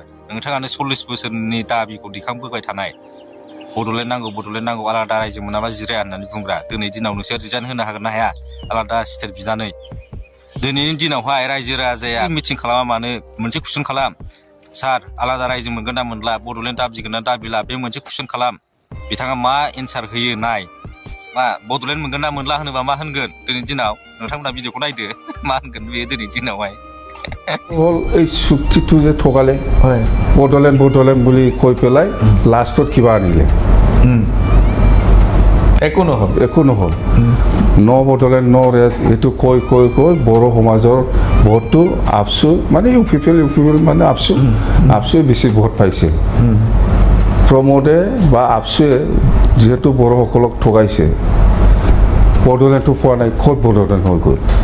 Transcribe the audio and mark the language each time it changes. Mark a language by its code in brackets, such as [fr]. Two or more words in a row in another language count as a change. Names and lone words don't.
[brx] नोंथाङानो 40 बोसोरनि दाबिखौ दिखांबोबाय थानाय बड'लेण्ड नांगौ आलादा रायजो मोनाबा जिराया होननानै बुंग्रा दिनैनि दिनाव नोंसोर रिजाइन होनो हागोन ना हाया आलादा स्टेट बिनानै दिनैनि दिनावहाय रायजो राजाया मिटिं खालामा मानो मोनसे कुइसन खालाम सार आलादा रायजो मोनगोन ना मोनला बड'लेण्ड दाबिगोन ना दाबिला बे मोनसे कुइसन खालाम बिथाङा मा एन्सार होयो नाय मा बड'लेण्ड मोनगोन ना मोनला होनोबा मा होनगोन दिनैनि दिनाव नोंथांमोना भिडिअखौ नायदो मा होनगोन बेयो दिनैनि दिनावहाय [as] এই চুক্তিটো যে ঠগালে বডলেণ্ড বুলি কৈ পেলাই লাষ্টত কিবা আনিলে একো নহ'ল ন বডলেণ্ড ন ৰেছ এইটো কৈ বড়ো সমাজৰ ভোটটো আপচু মানে ইউ পিপল মানে আপচুৱে বেছি ভোট পাইছে প্ৰমোদে বা আপচুৱে যিহেতু বড়োসকলক ঠগাইছে বডলেণ্ডটো পোৱা নাই ক'ত বডলেণ্ড হৈ গ'ল